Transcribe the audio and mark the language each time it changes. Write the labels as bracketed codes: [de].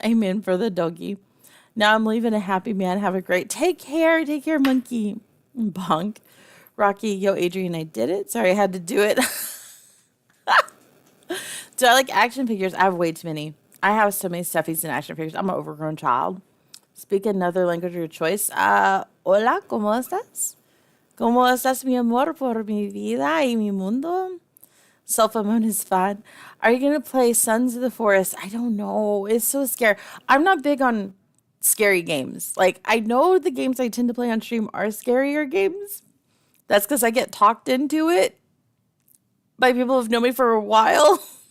[en] Amen for the doggy. Now I'm leaving a happy man. Have a great take care, monkey. Bonk. Rocky, yo, Adrian, I did it. Sorry, I had to do it. Do I like action figures? I have way too many. I have so many stuffies and action figures. I'm an overgrown child. Speak another language of your choice. [es] Hola, ¿cómo estás? ¿Cómo estás, mi amor, por mi vida y mi mundo? [en] Self-amon is fun. Are you going to play Sons of the Forest? I don't know. It's so scary. I'm not big on scary games. Like, I know the games I tend to play on stream are scarier games. That's because I get talked into it by people who've known me for a while.